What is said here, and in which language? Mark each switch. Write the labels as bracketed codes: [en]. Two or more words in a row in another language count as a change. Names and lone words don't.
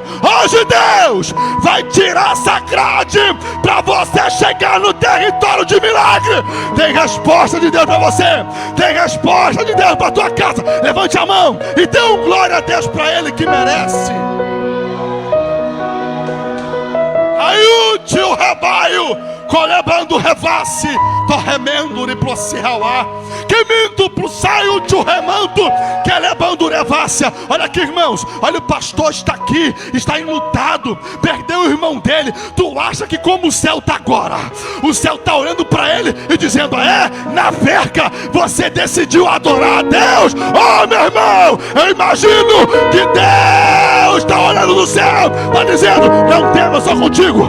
[pt] Hoje Deus vai tirar essa grade para você chegar no território de milagre. Tem resposta de Deus para você. Tem resposta de Deus para tua casa. Levante a mão e dê um glória a Deus para Ele que merece. Aí o rebaio, colebando revasse, torremendo riplociauá, queminto pro saio de remanto, quelebando revácia. Olha aqui, irmãos, olha, o pastor está aqui, está enlutado, perdeu o irmão dele. Tu acha que como o céu está agora? O céu está olhando para ele e dizendo: na verga você decidiu adorar a Deus. Oh, meu irmão, eu imagino que Deus está olhando no céu, está dizendo: não tema, eu sou contigo.